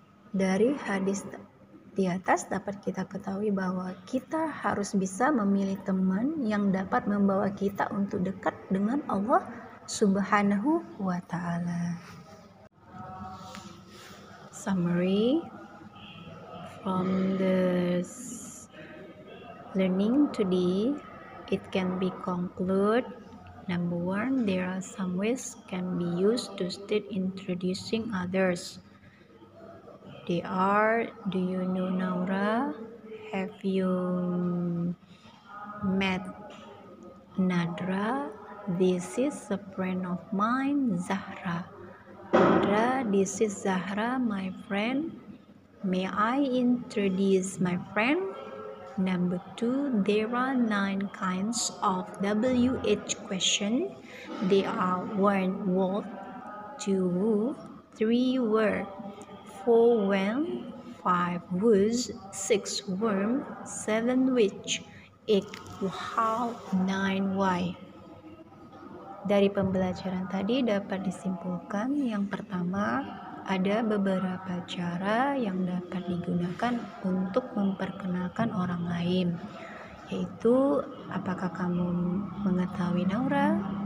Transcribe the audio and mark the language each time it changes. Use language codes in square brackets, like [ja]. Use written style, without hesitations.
[id] Dari hadis di atas dapat kita ketahui bahwa kita harus bisa memilih teman yang dapat membawa kita untuk dekat dengan Allah Subhanahu wa Ta'ala. [en] Summary from the learning today, it can be concluded. Number 1, there are some ways can be used to start introducing others. They are, do you know Naura? Have you met Nadra? This is a friend of mine, Zahra. Nadra, this is Zahra, my friend. May I introduce my friend? Number 2, there are 9 kinds of WH question. They are 1, what, 2, who, 3, where, 4, when, 5, whose, 6, whom, 7, which, 8, how, 9, why. [id] Dari pembelajaran tadi dapat disimpulkan yang pertama, ada beberapa cara yang dapat digunakan untuk memperkenalkan orang lain, yaitu apakah kamu mengetahui Naura?